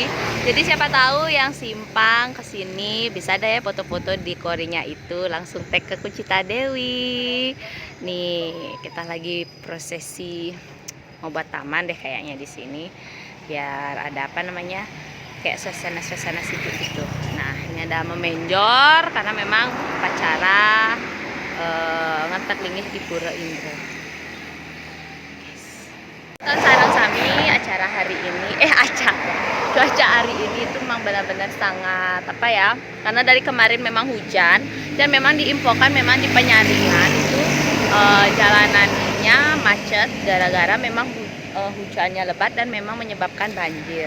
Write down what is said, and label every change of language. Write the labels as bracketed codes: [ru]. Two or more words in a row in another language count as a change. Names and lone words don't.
[id] Jadi siapa tahu yang simpang ke sini bisa deh ya foto-foto di korinya itu, langsung tag ke Kucita Dewi. Nih, kita lagi prosesi mau buat taman deh kayaknya di sini. Biar ada kayak suasana situ gitu. Nah, ini ada memenjor karena memang upacara ngantek lingih di Pura Indra. Sarang Sami, acara hari ini cuaca hari ini itu memang benar-benar sangat karena dari kemarin memang hujan, dan memang diinfokan memang di Penyaringan itu jalanannya macet gara-gara memang hujannya lebat dan memang menyebabkan banjir.